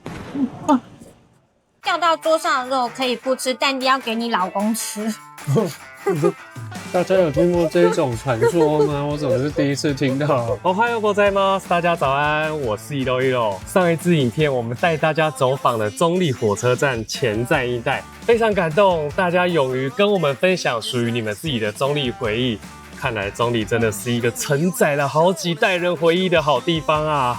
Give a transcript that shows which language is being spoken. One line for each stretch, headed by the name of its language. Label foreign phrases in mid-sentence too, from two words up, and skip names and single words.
Chinese: 掉到桌上的肉可以不吃，但你要给你老公吃。大家有听过这种传说吗？我怎么是第一次听到。
Japanese: おはようございます
Chinese: ，大家早安，我是一楼一楼。上一支影片我们带大家走访了中立火车站前站一带，非常感动，大家勇于跟我们分享属于你们自己的中立回忆。看来中立真的是一个承载了好几代人回忆的好地方啊！